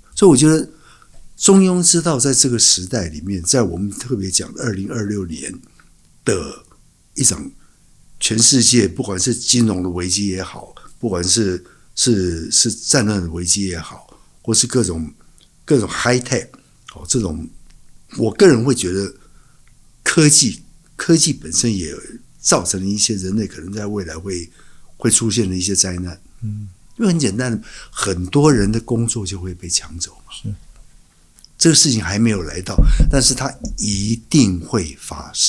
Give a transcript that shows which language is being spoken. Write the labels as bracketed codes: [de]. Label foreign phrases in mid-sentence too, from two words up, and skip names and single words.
[zh] 所以我覺得中庸之道在這個時代裡面，在我們特別講的2026年的一場全世界，不管是金融的危機也好，不管是戰亂的危機也好，或是各種 [en] high tech [zh] 這種，我個人會覺得科技本身也造成了一些人類可能在未來會出現的一些災難。因為很簡單，很多人的工作就會被搶走嘛。是，這個事情還沒有來到，但是它一定會發生。